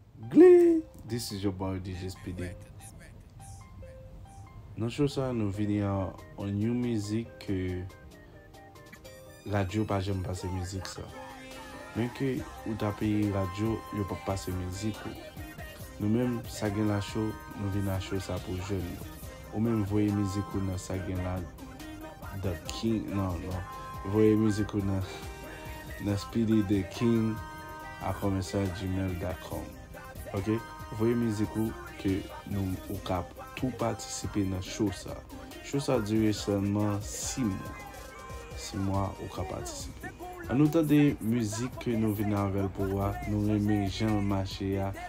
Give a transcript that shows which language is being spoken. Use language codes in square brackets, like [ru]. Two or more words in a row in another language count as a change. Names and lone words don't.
[en] Glee! This is your boy, D J Speedy. [ht] Nan show sa, nou vini an, an [en] new music [ht] ke radyo pa janm pase mizik sa. Men ke ou tape radyo, yo pa pase mizik ou. Nou menm, sa gen la show, nou vini nan show sa pou jèn yo. Ou menm voye mizik ou nan sa gen la The King, nan, nan. Voye mizik ou nan, nan speedy the king at commercial gmail dot com. Ok? Voye mizik ou ke nou ou ka tou patisipe nan show sa. Show sa dire sèlman sis mwa. Sis mwa ou ka patisipe. An nou tande mizik ke nou vin avèl pou wa, nou reme jan mache a.